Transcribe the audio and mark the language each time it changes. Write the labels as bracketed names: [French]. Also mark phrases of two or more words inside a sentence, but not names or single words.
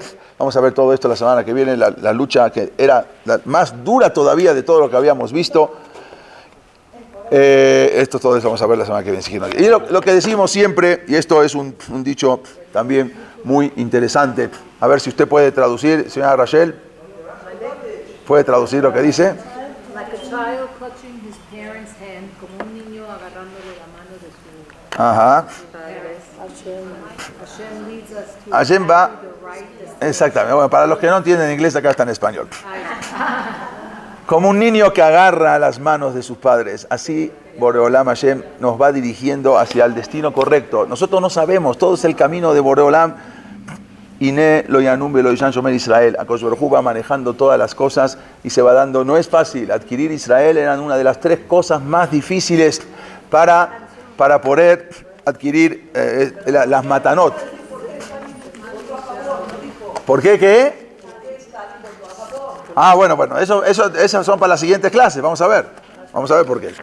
[Spanish] Vamos a ver todo esto la semana que viene, la lucha que era la más dura todavía de todo lo que habíamos visto. Todo eso vamos a ver la semana que viene. Y lo que decimos siempre, y esto es un dicho también muy interesante, a ver si usted puede traducir, señora Rachel, ¿puede traducir lo que dice? [English] Like a child clutching his parent's hand, [Spanish] como un niño agarrándole la mano de su Ajá. [English] Hashem leads us to [Spanish] Hashem va, [English] the right decision. [Spanish] exactamente. Bueno, para los que no entienden inglés, acá está en español. Como un niño que agarra las manos de sus padres, así Boreolam Hashem nos va dirigiendo hacia el destino correcto. Nosotros no sabemos, todo es el camino de Boreolam. [Hebrew] הנה לא ינום לא יישן שומר ישראל. [Spanish] Akadosh Baruj Hu va manejando todas las cosas y se va dando. No es fácil. Adquirir Israel era una de las 3 cosas más difíciles para poder adquirir las matanot. ¿Por qué? ¿Qué? Bueno, esas son para las siguientes clases, vamos a ver por qué.